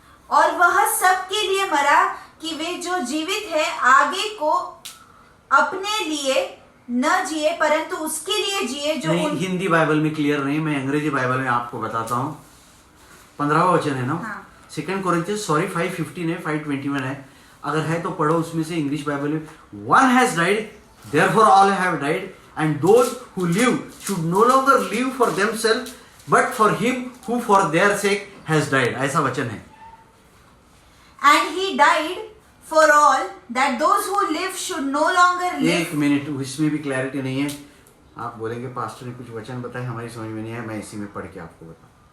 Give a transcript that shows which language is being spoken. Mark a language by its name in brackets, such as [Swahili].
[Hindi] और वह सबके लिए मरा कि वे जो जीवित है आगे को अपने लिए न जिए, परंतु उसके लिए जिए जो नहीं, हिंदी बाइबल में क्लियर नहीं, मैं अंग्रेजी बाइबल में आपको बताता हूँ। 15वां वचन है ना? हाँ। 2 Corinthians 5:15 है, 5:21 है। अगर है तो पढ़ो उसमें से, इंग्लिश बाइबल में। [English] One has died, therefore all have died, and those who live should no longer live for themselves, but for him who for their sake has died. [Hindi] ऐसा वचन है। [English] And he died for all, that those who live should no longer live. [Hindi] एक minute, इसमें भी clarity नहीं है। आप बोलेंगे पास्टर ने कुछ वचन बताए, हमारी समझ में नहीं है, मैं इसी में पढ़ के आपको बताऊं।